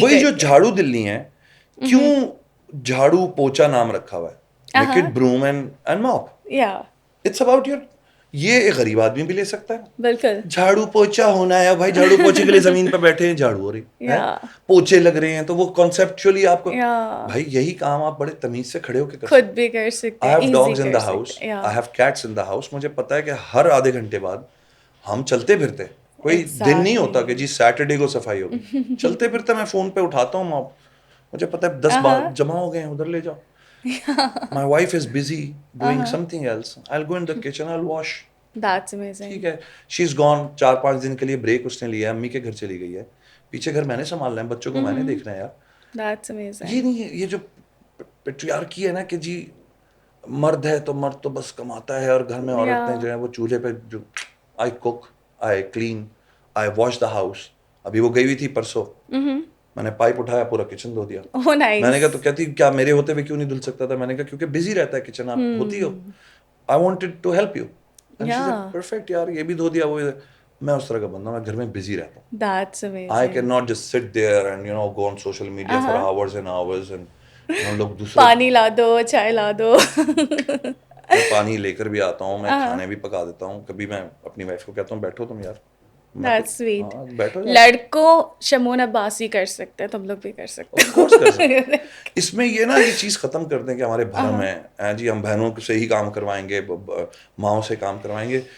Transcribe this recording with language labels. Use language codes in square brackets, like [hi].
[ur] وہی جو جھاڑو دلنی ہے, کیوں جھاڑو پوچا نام رکھا ہوا ہے, [en] Make it broom and mop. It's about your. [ur] یہ ایک غریب آدمی بھی لے سکتا ہے. بالکل. جھاڑو پوچا ہونا ہے بھائی, جھاڑو پوچے کے لیے زمین پہ بیٹھے ہیں, جھاڑو ہو رہی ہے, پوچے لگ رہے ہیں, تو وہ کانسیپچولی آپ کو بھائی یہی کام آپ بڑے تمیز سے کھڑے ہو کے خود بھی کر سکتے ہیں. [en] I have dogs in the house, I have cats in the house. [ur] مجھے پتا ہے کہ ہر آدھے گھنٹے بعد ہم چلتے پھرتے, کوئی دن نہیں ہوتا کہ جی سیٹرڈے کو صفائی ہوگی, چلتے پھرتے میں فون پہ اٹھاتا ہوں موپ, مجھے پتا ہے 10 بار جمع ہو گئے ہیں, ادھر لے جاؤ. [en] My wife is busy doing something else, I'll go in the kitchen, I'll wash. That's amazing. [ur] ٹھیک ہے, [en] she's gone, [ur] 4-5 دن کے لیے بریک اس نے لیا ہے, امی کے گھر چلی گئی ہے, پیچھے گھر میں نے سنبھالنا ہے, بچوں کو میں نے دیکھنا ہے. یار [en] That's amazing. [ur] یہ نہیں ہے, یہ جو پیٹریارکی ہے نا کہ جی مرد ہے تو مرد تو بس کماتا ہے, اور گھر میں عورتیں جو ہیں وہ چولہے پہ جو [en] I cook, I clean, I wash the house. [ur] ابھی وہ گئی ہوئی تھی پرسوں, میں نے پائپ اٹھایا پورا کچن دھو دیا. میں نے کہا تو کہتی کیا میرے ہوتے ہوئے کیوں نہیں دھل سکتا تھا؟ میں نے کہا کیونکہ بزی رہتا ہے کچن, آپ ہوتی ہو, [en] I wanted to help you. [ur] Perfect یار, یہ بھی دھو دیا, وہ میں اس طرح کا بندہ ہوں, میں گھر میں بزی رہتا ہوں. [en] That's amazing. I cannot just sit there and go on social media for hours and hours and [ur] لوگ دوسرے پانی لا دو, چائے لا دو. میں پانی لے کر بھی آتا ہوں, میں کھانے بھی پکا دیتا ہوں. کبھی میں اپنی وائف کو کہتا ہوں بیٹھو تم یار, [en] That's sweet. [ur] بیٹھو. لڑکوں شمون عباس ہی کر سکتے ہیں, تم لوگ بھی کر سکتے ہیں. اس میں یہ نا یہ چیز ختم کر دیں کہ ہمارے بھرم ہے جی ہم بہنوں سے ہی کام کروائیں گے, ماؤں سے کام کروائیں گے.